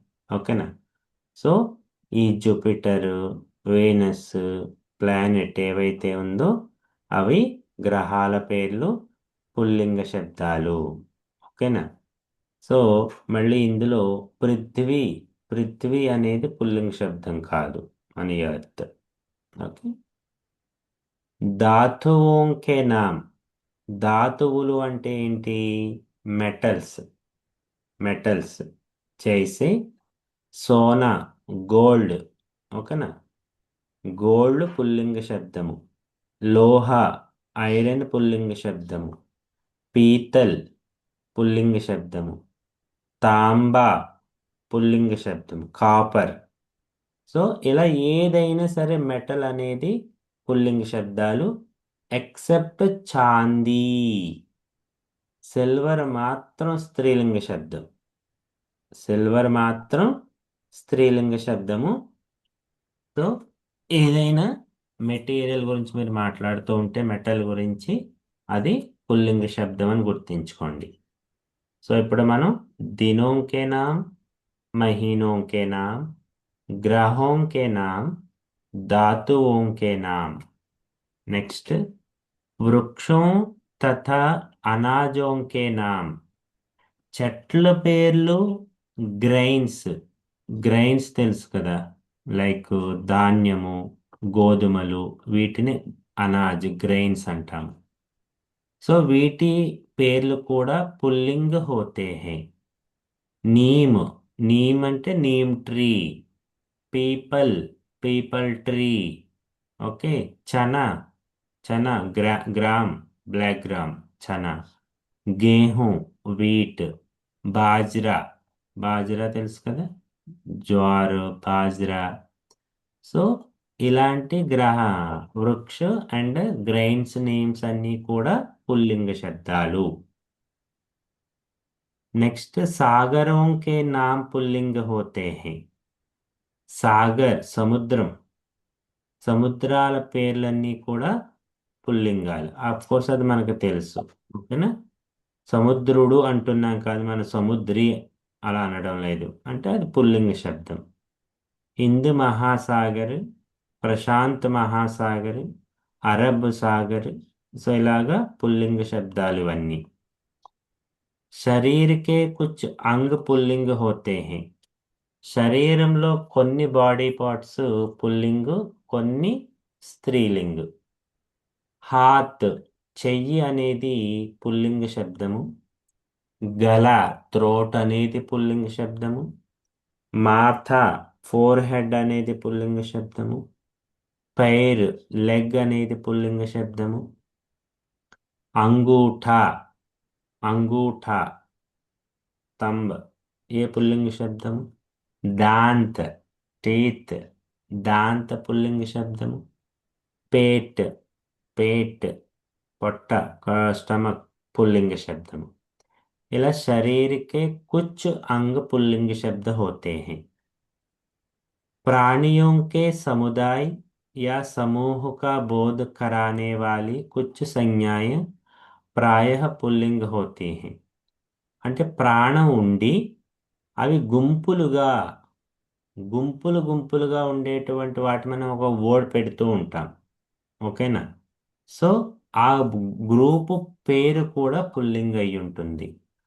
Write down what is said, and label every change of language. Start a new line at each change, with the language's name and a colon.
Telugu: ఓకేనా, సో ఈ Jupiter, Venus planet ఏవైతే ఉందో అవి గ్రహాల పేర్లు పుల్లింగ శబ్దాలు. ఓకేనా, సో మళ్ళీ ఇందులో పృథ్వీ, పృథ్వీ అనేది పుల్లింగ శబ్దం కాదు, మన ఎర్త్.
Hindi: ఓకే, धातुओं के नाम.
Telugu: ధాతువులు అంటే ఏంటి? Metals, metals. చేసే సోనా, గోల్డ్. ఓకేనా, గోల్డ్ పుల్లింగ శబ్దము. లోహ, ఐరన్ పుల్లింగ శబ్దము. పీతల్ పుల్లింగ శబ్దము. తాంబా పుల్లింగ శబ్దం. కాపర్. సో ఇలా ఏదైనా సరే మెటల్ అనేది పుల్లింగ శబ్దాలు, ఎక్సెప్ట్ చాందీ. సిల్వర్ మాత్రం స్త్రీలింగ శబ్దం, సిల్వర్ మాత్రం స్త్రీలింగ శబ్దము. సో ఏదైనా మెటీరియల్ గురించి మీరు మాట్లాడుతూ ఉంటే మెటల్ గురించి, అది పుల్లింగ శబ్దం అని గుర్తుంచుకోండి. సో ఇప్పుడు మనం
Hindi: దినోं के नाम, महीनों के नाम, ग्रहों के नाम, धातुओं के नाम. नेक्स्ट, वृक्षों तथा अनाजों के नाम.
Telugu: చెట్ల పేర్లు గ్రైన్స్. గ్రైన్స్ తెలుసు కదా, లైక్ ధాన్యము, గోధుమలు, వీటిని అనాజ్ గ్రెయిన్స్ అంటాం. సో వీటి పేర్లు కూడా పుల్లింగ్
Hindi: హోతే హై.
Telugu: నీమ్, నీమ్ అంటే neem tree. People, people tree. Okay. Chana, chana gram, black gram, chana. గేహూं, wheat. Bajra, bajra తెలుసు కదా, జ్వార్, బాజ్రా. సో ఇలాంటి వృక్ష అండ్ గ్రెయిన్స్ నేమ్స్ అన్నీ కూడా పుల్లింగ శబ్దాలు.
Hindi: नेक्स्ट, सागरों के नाम पुल्लिंग होते हैं.
Telugu: సాగర్ సముద్రం, సముద్రాల పేర్లన్నీ కూడా పుల్లింగాలు. ఆఫ్ కోర్స్ అది మనకు తెలుసు. ఓకేనా. సముద్రుడు అంటున్నాం కాదు, మన సముద్రి అలా అనడం లేదు, అంటే అది పుల్లింగ శబ్దం. హింద్ మహాసాగర్, ప్రశాంత్ మహాసాగర్, అరబ్ సాగర్. సో ఇలాగా పుల్లింగ శబ్దాలు ఇవన్నీ.
Hindi: शरीर के कुछ अंग पुल्लिंग होते हैं.
Telugu: శరీరంలో కొన్ని బాడీ పార్ట్స్ పుల్లింగ్, కొన్ని స్త్రీలింగ్. హాత్, చెయ్యి అనేది పుల్లింగ శబ్దము. గల, త్రోట్ అనేది పుల్లింగ శబ్దము. మాథ, ఫోర్ హెడ్ అనేది పుల్లింగ శబ్దము. పైర్, లెగ్ అనేది పుల్లింగ శబ్దము. అంగూఠా, అంగూఠా, తంబ్, ఏ పుల్లింగ శబ్దము. दांत, టీత్, दांत పుల్లింగ శబ్దము.
Hindi: पेट, पेट, పొట్ట, स्टमक पुल्लिंग शब्द. इला शरीर के कुछ अंग पुल्लिंग शब्द होते हैं. प्राणियों के समुदाय या समूह का बोध कराने वाली कुछ संज्ञाएं प्रायः पुल्लिंग होती हैं.
Telugu: అంటే ప్రాణం ఉండి అవి గుంపులుగా, గుంపులుగా ఉండేటువంటి వాటి మనం ఒక వర్డ్ పెడుతూ ఉంటాం. ఓకేనా. సో ఆ గ్రూపు పేరు కూడా పుల్లింగ్ అయి ఉంటుంది.